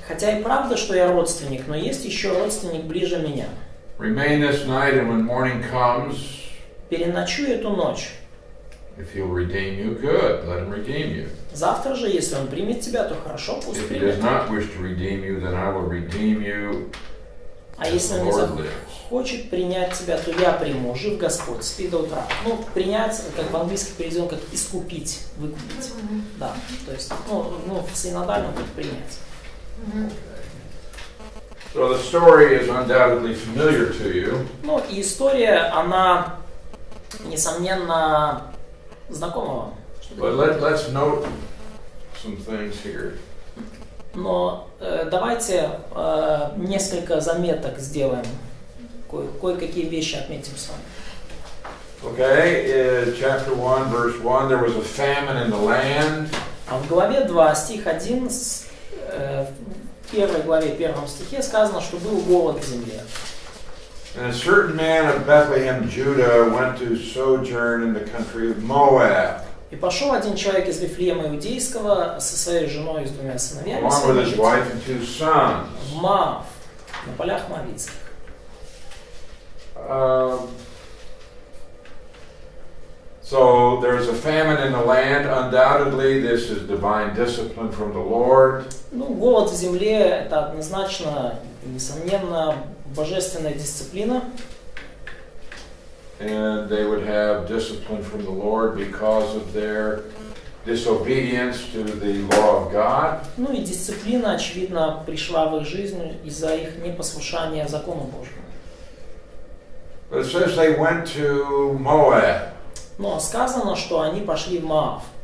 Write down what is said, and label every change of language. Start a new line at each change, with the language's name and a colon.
Russian: Хотя и правда, что я родственник, но есть еще родственник ближе меня.
English: Remain this night, and when morning comes,
Russian: Переночуй эту ночь.
English: if he'll redeem you, good, let him redeem you.
Russian: Завтра же, если он примет тебя, то хорошо, пусть
English: If he
Russian: примет.
English: does not wish to redeem you, then I will redeem you.
Russian: А если он не захочет принять тебя, то я приму. Жив Господь, спи до утра. Принять, как в английском переведено, как искупить, выкупить. Да, то есть, в синодальном будет принять.
English: So the story is undoubtedly familiar to you.
Russian: И история, она, несомненно, знакома вам.
English: But let's note some things here.
Russian: Но давайте несколько заметок сделаем, кое-какие вещи отметим с вами.
English: Okay, chapter 1, verse 1, there was a famine in the land.
Russian: А в главе 2, стих 1, в первой главе, первом стихе сказано, что был голод в земле.
English: And a certain man of Bethlehem, Judah, went to sojourn in the country of Moab.
Russian: И И пошел один человек из Вифлеема Иудейского со своей женой и с двумя сыновьями
English: along with his wife and 2 sons.
Russian: в Моав, на полях Моавитских.
English: So there's a famine in the land. Undoubtedly, this is divine discipline from the Lord.
Russian: Ну, голод в земле – это однозначно, несомненно, божественная дисциплина.
English: And they would have discipline from the Lord because of their disobedience to the law of God.
Russian: Ну и дисциплина, очевидно, пришла в их жизнь из-за их непослушания закону Божьему.
English: But it says they went to Moab.
Russian: Но сказано, что они пошли в Моав.